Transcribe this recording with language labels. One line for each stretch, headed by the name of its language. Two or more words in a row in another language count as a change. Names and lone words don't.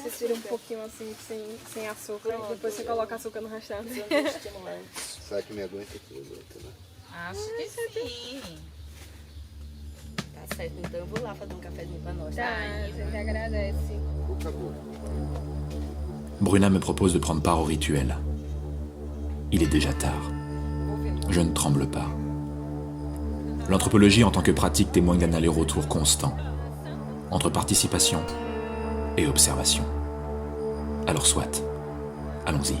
Portuguese: Você tira um pouquinho assim, sem açúcar, e depois você coloca açúcar no restante. estimulantes. Será que me aguenta aqui, aguenta, né? Acho que sim. Tá certo, então eu vou lá fazer um cafezinho pra nós. Tá, a gente agradece. Acabou.
French: Bruna me propose de prendre part au rituel. Il est déjà tard. Je ne tremble pas. L'anthropologie en tant que pratique témoigne d'un aller-retour constant entre participation et observation. Alors soit, allons-y.